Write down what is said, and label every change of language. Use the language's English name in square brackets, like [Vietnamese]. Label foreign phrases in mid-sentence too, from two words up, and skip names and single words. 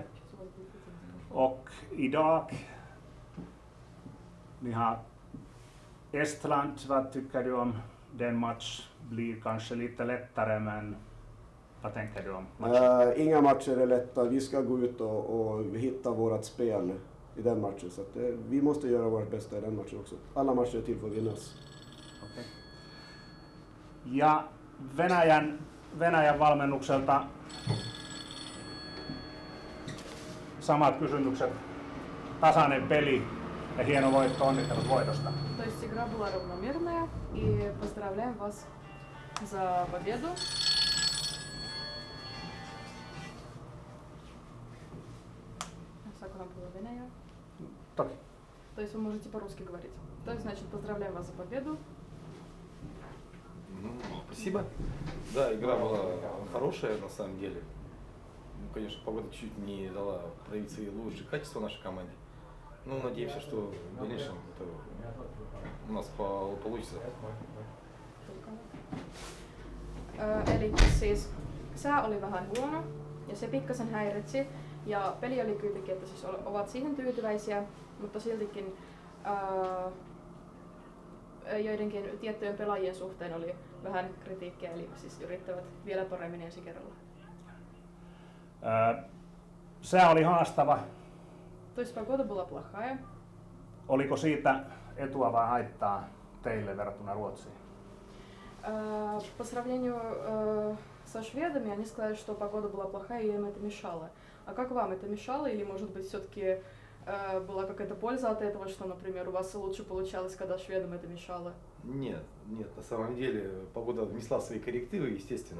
[Swedish] Och idag, ni har Estland. Vad tycker du om den match? Blir kanske lite lättare, men vad tänker du om matchen? Inga matcher är lätta. Vi ska gå ut och hitta vårt spel i den matchen. Så att, vi måste göra vårt bästa i den matchen också. Alla matcher är till för att vinnas. Okay. [Finnish] Ja Venäjän valmennukselta samat kysymykset. Tasainen peli ja hieno voitto. Onnittelut voitosta. [Russian] То есть игра была равномерная, и поздравляем вас за победу. Сакуна была Венея. Так. То есть вы можете по-русски говорить. То есть, значит, поздравляем вас за победу. Спасибо. Да, игра была хорошая на самом деле. Ну, конечно, погода чуть не дала проявиться и лучшие качества нашей команде. Ну, надеемся, что в дальнейшем это у нас получится. [Finnish] Eli siis sää oli vähän huono ja se pikkasen häiritsi ja peli oli kuitenkin, että siis ovat siihen tyytyväisiä, mutta siltikin joidenkin tiettyjen pelaajien suhteen oli vähän kritiikkiä, eli siis yrittävät vielä paremmin ensi kerralla. Sää oli haastava. [Russian] То есть погода была плохая. [Finnish] Oliko siitä etua vai haittaa teille verrattuna Ruotsiin? [Russian] По сравнению со шведами, они сказали, что погода была плохая и им это мешало. А как вам это мешало? Или, может быть, все-таки была какая-то польза от этого, что, например, у вас лучше получалось, когда шведам это мешало? Нет, на самом деле погода внесла свои коррективы, естественно.